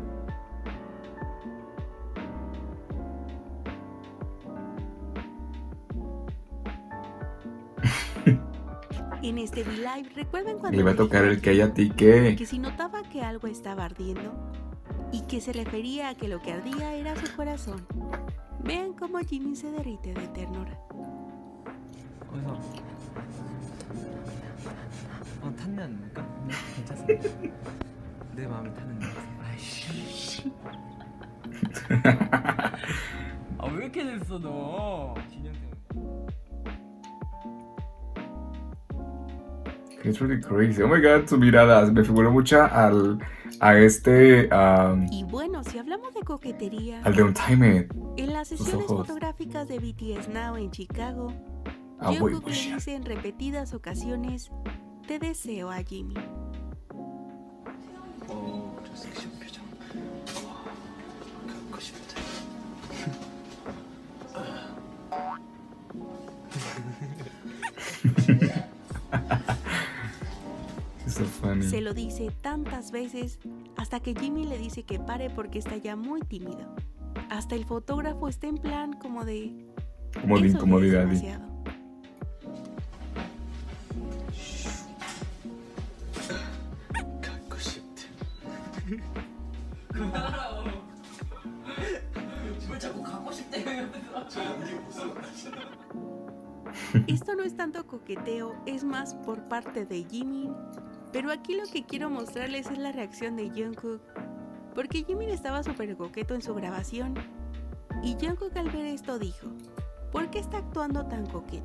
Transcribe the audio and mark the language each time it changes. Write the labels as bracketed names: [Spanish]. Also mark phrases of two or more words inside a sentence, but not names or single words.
[Spanish] En este V-Live, ¿recuerdan cuando Le va a le tocar dije el que hay a ti que... que si notaba que algo estaba ardiendo y que se refería a que lo que ardía era su corazón? Vean cómo Jimin se derrite de ternura. [Korean] 탔네 아닙니까? 네, 괜찮습니다. 내 마음이 타는데. 아이씨. 왜 이렇게 됐어 너? 진영 때문에. [English] It's really crazy. Oh my god, [Spanish] su mirada me figuró mucho a este... Y bueno, si hablamos de coquetería, al de Untimed. en las sus sesiones ojos. fotográficas de BTS Now en Chicago, Ah, güey, Jungkook le dice en repetidas ocasiones, te deseo a Jimin. [Korean] 저 섹시한 표정. 갖고 싶다. [English] It's so funny. [Spanish] Se lo dice tantas veces hasta que Jimin le dice que pare porque está ya muy tímido. Hasta el fotógrafo está en plan como de... Como de "Eso ya es incomodidad. demasiado". [Korean] 갖고 싶다. 뭘 자꾸 갖고 싶대. 저 연기 무슨 [Spanish] Esto no es tanto coqueteo, es más por parte de Jimin. Pero aquí lo que quiero mostrarles es la reacción de Jungkook, porque Jimin estaba súper coqueto en su grabación. Y Jungkook al ver esto dijo: ¿por qué está actuando tan coqueto?